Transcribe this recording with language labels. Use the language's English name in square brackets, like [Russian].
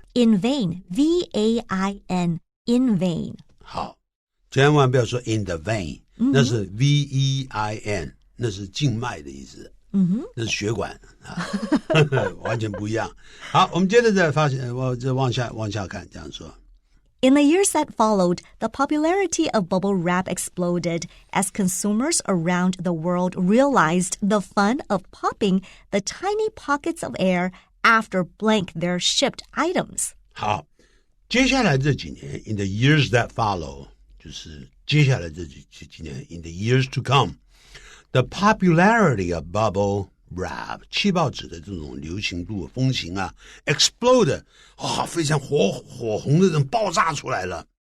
[English] In vain, V-A-I-N, in vain [Chinese] 好千万不要说 [English] in the vein [Chinese] 那是 V-E-I-N 那是静脉的意思那是血管完全不一样好我们接着再发现我再往下看这样说 [English] In the years that followed, the popularity of bubble wrap exploded as consumers around the world realized the fun of popping the tiny pockets of air after blank their shipped items. [Chinese] 好，接下来这几年 [English] in the years that follow [Chinese] 就是接下来这几年 [English] in the years to come, the popularity of bubble wrap [Chinese] 气泡纸的这种流行度风行啊 explode 非常火红的这种爆炸出来了